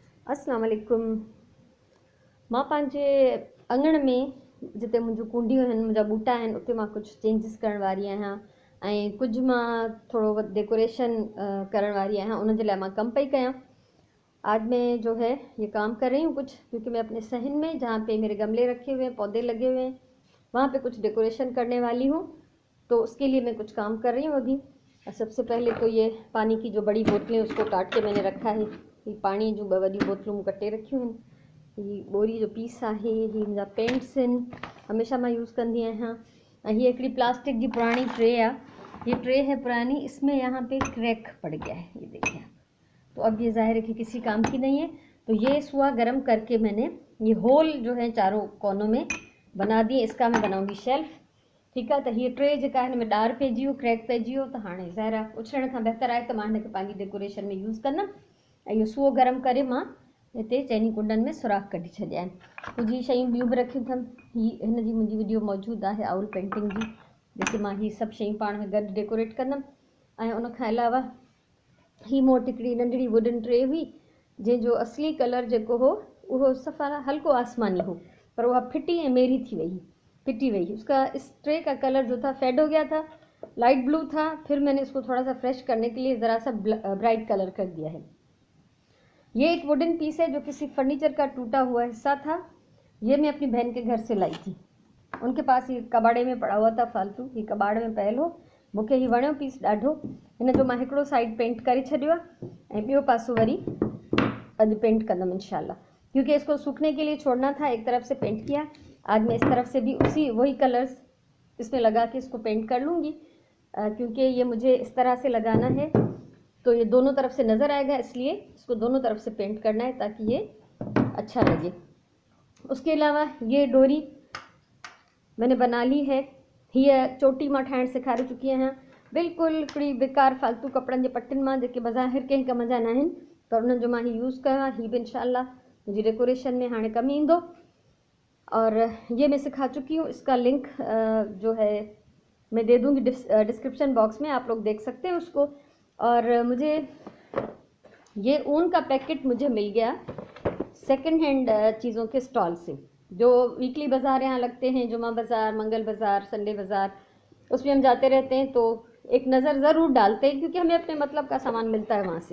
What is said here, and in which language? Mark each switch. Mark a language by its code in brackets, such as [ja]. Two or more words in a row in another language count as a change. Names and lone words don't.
[ar] السلام عليكم. [sd] मां पंहिंजे अंगण में जिते मुंहिंजूं कूंडियूं आहिनि, मुंहिंजा ॿूटा आहिनि, उते मां कुझु चेंजिस करण वारी आहियां ऐं कुझु मां थोरो डेकोरेशन करण वारी आहियां। उन जे लाइ मां कमु पई कयां। [hi] आज मैं जो है ये काम कर रही हूँ कुछ, क्योंकि मैं अपने सहन में जहाँ पे मेरे गमले रखे हुए हैं, पौधे लगे हुए हैं, वहाँ पे कुछ डेकोरेशन करने वाली हूँ। तो उसके लिए मैं कुछ काम कर रही हूँ अभी। सबसे पहले तो ये पानी की जो बड़ी बोतलें उसको काट के मैंने रखा है। [sd] ये पानी जो वॾी बोतलूं मूं कटे रखियूं आहिनि। ये बोरी जो पीस आहे, ये मुंहिंजा पेंट्स आहिनि, हमेशह मां यूज़ कंदी आहियां। ऐं हीअ हिकिड़ी प्लास्टिक जी पुरानी ट्रे आहे। [hi] ये ट्रे है पुरानी, इसमें यहाँ पे क्रैक पड़ गया है, ये देखिए। तो अब ये ज़ाहिर है कि किसी काम की नहीं है। तो ये सुआ गर्म करके मैंने ये होल जो है चारों कोनों में बना दिए। इसका मैं बनाऊंगी शेल्फ। ठीक है। [sd] तो ये ट्रे जेका हिन में ॾार पइजी वियो, क्रैक पइजी वियो, त हाणे ज़ाहिर आहे उछलण खां बहितर आहे त मां हिनखे पंहिंजी डेकोरेशन में यूज़ कंदमि। ऐं इहो सुओ गरम करे मां हिते चइनी कुंडनि में सुराख कढी छॾिया आहिनि। कुझु ही शयूं ॿियूं बि रखियूं अथमि। हिन जी मुंहिंजी वीडियो मौजूदु आहे [en] owl painting [sd] जी, जेके मां हीअ सभु शयूं पाण में गॾु डेकोरेट कंदमि। ऐं उनखां अलावा ही मूं वटि हिकिड़ी नंढड़ी [en] wooden tray [sd] हुई, जंहिंजो असली कलर जेको हो उहो सफ़ा हल्को आसमानी हो, पर उहा फिटी ऐं मेरी थी वई, फिटी वही। [hi] उसका इस ट्रे का कलर जो था फेड हो गया था, [en] light blue [hi] था। फिर मैंने इसको थोड़ा सा फ्रेश करने के लिए ज़रा सा [en] bright color [hi] कर दिया है। ये एक [en] wooden piece [hi] है जो किसी फर्नीचर का टूटा हुआ हिस्सा था। ये मैं अपनी बहन के घर से लाई थी। उनके पास ये कबाड़े में पड़ा हुआ था फालतू, [sd] ही कबाड़ में पयल हो। मूंखे ही वणियो पीस ॾाढो। हिन जो मां हिकिड़ो [en] side paint [sd] करे छॾियो आहे ऐं ॿियो पासो वरी अॼु पेंट कंदमि इंशाल्लाह, [hi] क्योंकि इसको सूखने के लिए छोड़ना था। एक तरफ से पेंट किया, आज मैं इस तरफ से भी वही कलर्स इसमें लगा के इसको पेंट कर लूँगी, क्योंकि ये मुझे इस तरह से लगाना है तो ये दोनों तरफ से नज़र आएगा, इसलिए इसको दोनों तरफ से पेंट करना है ताकि ये अच्छा लगे। उसके अलावा ये डोरी मैंने बना ली है। [sd] हीअ चोटी मां ठाहिण सेखारे चुकी आहियां, बिल्कुलु हिकिड़ी बेकार फालतू कपिड़नि जे पटियुनि मां, जेके बज़ाहिर कंहिं कम जा न आहिनि, पर उन्हनि जो मां ही यूज़ कयो आहे। हीअ बि इंशाल्लाह मुंहिंजी डेकोरेशन में हाणे कमु ईंदो। [hi] और ये मैं सिखा चुकी हूँ। इसका लिंक जो है मैं दे दूँगी [en] description box [hi] में, आप लोग देख सकते हैं उसको। और मुझे ये ऊन का पैकेट मुझे मिल गया [en] second hand [hi] चीज़ों के स्टॉल से, जो वीकली बाज़ार यहाँ लगते हैं, जुमा बाज़ार, मंगल बाज़ार, संडे बाज़ार, उसमें हम जाते रहते हैं तो एक नज़र ज़रूर डालते हैं, क्योंकि हमें अपने मतलब का सामान मिलता है वहाँ से।